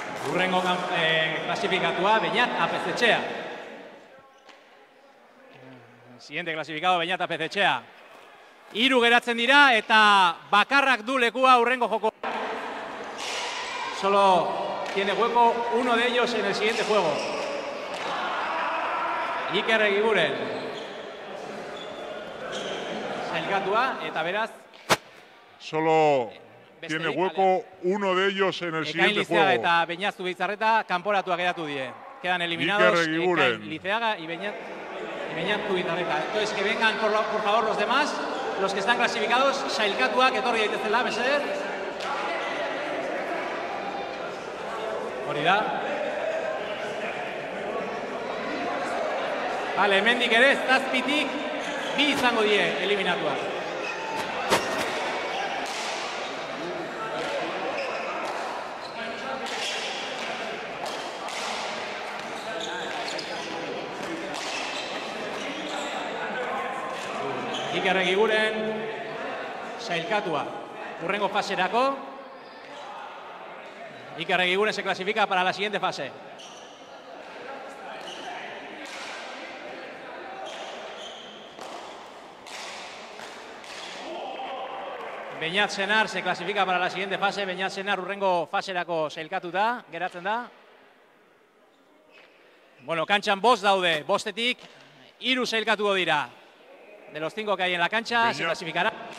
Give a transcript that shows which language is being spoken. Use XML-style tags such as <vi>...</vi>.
<eu>Urrengo klasifikatua, Beñat Apezetxea.</eu> <es>Siguiente clasificado, Beñat Apezetxea.</es> <eu>3 geratzen dira eta bakarrak du lekua urrengo joko.</eu> <es>Solo tiene hueco uno de ellos en el siguiente juego.</es> <eu>Iker Egiguren. Sailkatua eta beraz.</eu> <es>Solo tiene hueco uno de ellos en el siguiente juego.</es> <eu>Ekain Lizeaga eta Beñat Zubizarreta kanporatuak geratu die.</eu> <es>Quedan eliminados Ekain Lizeaga y Beñat Zubizarreta. Entonces que vengan por favor los demás, los que están clasificados,</es> <eu>sailkatuak etorri daitezela, mesedez. Hori da. Vale, hemendik ere, zazpitik bi izango die eliminatuak. Iker Egiguren sailkatua hurrengo faserako.</eu> <es>Iker Egiguren se clasifica para la siguiente fase. Beñat Senar se clasifica para la siguiente fase.</es> <eu>Beñat Senar hurrengo faserako sailkatuta geratzen da. Bueno, kantxan bost daude, bostetik 3 sailkatuko dira.</eu> <es>De los 5 que hay en la cancha, Beñat se clasificará.</es>